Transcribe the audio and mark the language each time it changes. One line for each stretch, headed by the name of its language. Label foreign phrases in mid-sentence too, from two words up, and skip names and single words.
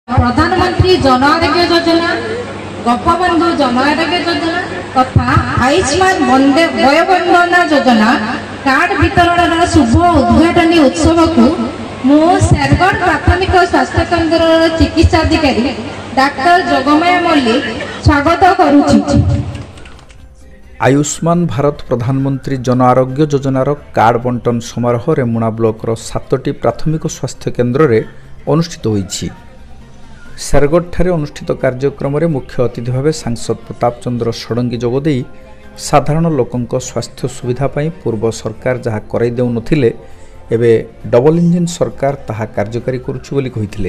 Odia: ପ୍ରଧାନମନ୍ତ୍ରୀ ଜନ ଆରୋଗ୍ୟ ଯୋଜନା, ଗୋପବନ୍ଧୁ ଜନ ଆରୋଗ୍ୟ ଯୋଜନା ତଥା ଆୟୁଷ୍ମାନ ବୟୋବନ୍ଦନା ଯୋଜନା କାର୍ଡ ବିତରଣ ଶୁଭ ଉଦ୍ଘାଟନ ଉତ୍ସବ କୁ ମୁଁ ଶେରଗଡ଼ ପ୍ରାଥମିକ ସ୍ୱାସ୍ଥ୍ୟ କେନ୍ଦ୍ର ଚିକିତ୍ସାଧିକାରୀ ଡାକ୍ତର ଯୋଗମାୟା ମଲ୍ଲିକ ସ୍ୱାଗତ କରୁଛି। ଆୟୁଷ୍ମାନ ଭାରତ ପ୍ରଧାନମନ୍ତ୍ରୀ ଜନ ଆରୋଗ୍ୟ ଯୋଜନାର କାର୍ଡ ବଣ୍ଟନ ସମାରୋହ ରେମୁଣା ବ୍ଲକ 7ଟି ପ୍ରାଥମିକ ସ୍ୱାସ୍ଥ୍ୟ କେନ୍ଦ୍ର ରେ ଅନୁଷ୍ଠିତ ହୋଇଛି। ଶେରଗଡ଼ ଠାରେ ଅନୁଷ୍ଠିତ କାର୍ଯ୍ୟକ୍ରମ ରେ ମୁଖ୍ୟ ଅତିଥି ଭାବ ସାଂସଦ ପ୍ରତାପ ଚନ୍ଦ୍ର ଷଡ଼ଙ୍ଗୀ ଯୋଗଦେ ସାଧାରଣ ଲୋକଙ୍କ ସ୍ୱାସ୍ଥ୍ୟ ସୁବିଧା ପାଇଁ ପୂର୍ବ ସରକାର ଯାହା କରାଇ ଦେଉ ନଥିଲେ ଏବେ
English: double engine
Odia: ସରକାର ତାହା କାର୍ଯ୍ୟକାରୀ କରୁଛୁ ବୋଲି କହିଥିଲେ।